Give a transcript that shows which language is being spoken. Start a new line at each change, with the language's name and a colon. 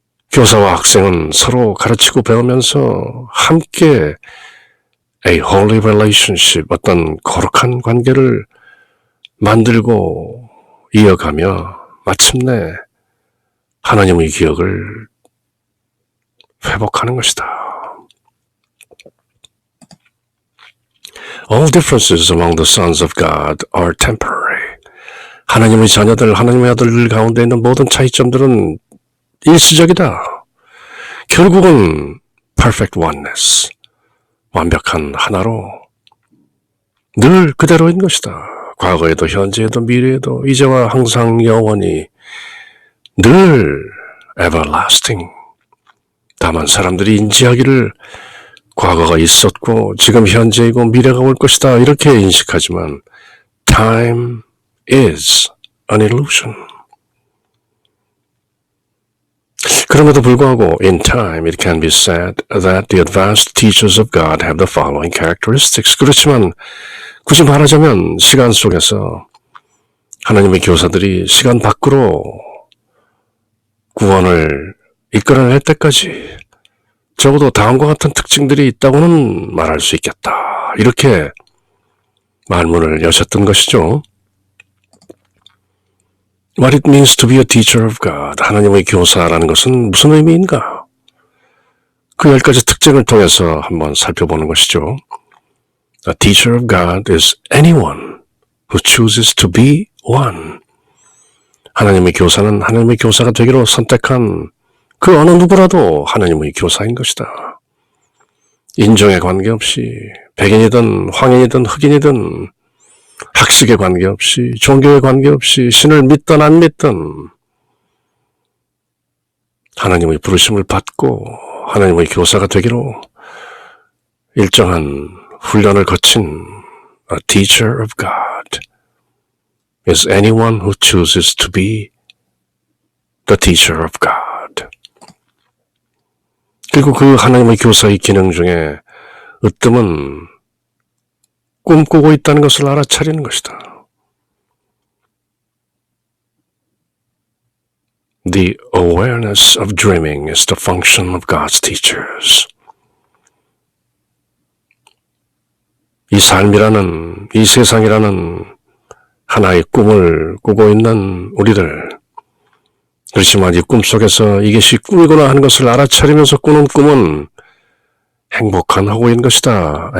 Korean: 교사와 학생은 서로 가르치고 배우면서 함께 a holy relationship, 어떤 거룩한 관계를 만들고 이어가며 마침내 하나님의 기억을 회복하는 것이다.
English: All differences among the sons of God are temporary.
Korean: 하나님의 자녀들, 하나님의 아들들 가운데 있는 모든 차이점들은 일시적이다. 결국은 perfect oneness, 완벽한 하나로 늘 그대로인 것이다. 과거에도 현재에도 미래에도 이제와 항상 영원히 늘 everlasting. 다만 사람들이 인지하기를 과거가 있었고 지금 현재이고 미래가 올 것이다 이렇게 인식하지만 time is an illusion.
English: 그럼에도 불구하고 in time it can be said that the advanced teachers of God have the following characteristics.
Korean: 그렇지만 굳이 말하자면 시간 속에서 하나님의 교사들이 시간 밖으로 구원을 이끌어낼 때까지 적어도 다음과 같은 특징들이 있다고는 말할 수 있겠다. 이렇게 말문을 여셨던 것이죠.
English: What it means to be a teacher of God, 하나님의 교사라는 것은 무슨 의미인가?
Korean: 그 10가지 특징을 통해서 한번 살펴보는 것이죠.
English: A teacher of God is anyone who chooses to be one.
Korean: 하나님의 교사는 하나님의 교사가 되기로 선택한 그 어느 누구라도 하나님의 교사인 것이다. 인종에 관계없이 백인이든 황인이든 흑인이든 학식에 관계없이 종교에 관계없이 신을 믿든 안 믿든 하나님의 부르심을 받고 하나님의 교사가 되기로 일정한 훈련을 거친 a teacher of God is anyone who chooses to be the teacher of God. 그리고 그 하나님의 교사의 기능 중에 으뜸은 꿈꾸고 있다는 것을 알아차리는 것이다.
English: The awareness of dreaming is the function of God's teachers.
Korean: 이 삶이라는, 이 세상이라는 하나의 꿈을 꾸고 있는 우리들, 그렇지만 이 꿈속에서 이것이 꿈이구나 하는 것을 알아차리면서 꾸는 꿈은 행복한 허구인 것이다.